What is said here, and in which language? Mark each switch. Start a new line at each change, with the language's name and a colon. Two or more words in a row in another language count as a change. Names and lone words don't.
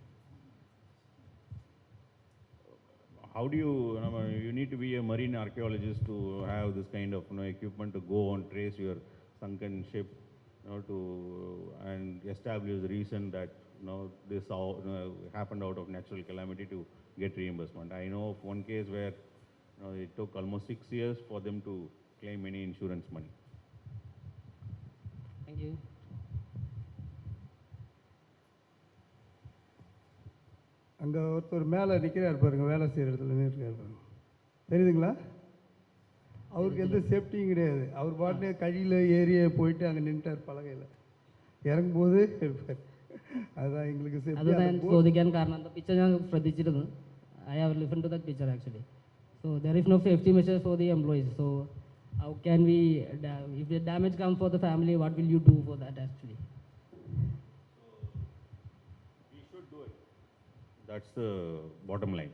English: How do you need to be a marine archaeologist to have this kind of equipment to go and trace your sunken ship, and establish the reason that this happened out of natural calamity to get reimbursement. I know of one case where it took almost 6 years for them to claim any insurance money. Thank you.
Tamil: அங்கே ஒருத்தர் மேலே நிற்கிறார் பாருங்க, வேலை செய்கிற இடத்துல நிற்கிறார் பாருங்க, தெரியுதுங்களா? அவருக்கு எந்த சேஃப்டியும் கிடையாது. அவர் பாட்டுனே கழியில் ஏறிய போயிட்டு அங்கே நின்றுட்டார் பலகையில், இறங்கும்போது இருப்பார். அதுதான் எங்களுக்கு
Malayalam: അത് ഞാൻ ചോദിക്കാൻ കാരണം அந்த പിക്ചർ ഞാൻ ശ്രദ്ധിച്ചിരുന്നു.
English: I have listened to that picture actually. So there is no safety measures for the employees. So how can we, if the damage comes for the family, what will you do for that actually? We should do it. That's the bottom line.